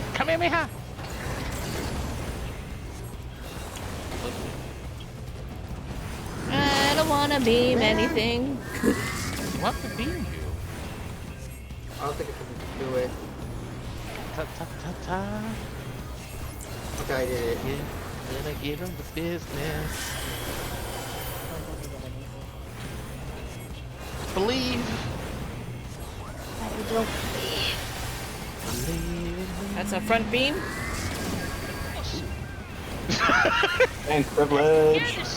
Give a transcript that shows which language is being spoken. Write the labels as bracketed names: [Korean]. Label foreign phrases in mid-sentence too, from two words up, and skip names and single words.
[English] Kamehameha! I don't wanna beam anything. What to beam you? I don't think I can do it. Ta ta ta ta. Okay, I did it. Gonna give him the business. Believe. I don't Believe. That's a front beam. And privilege.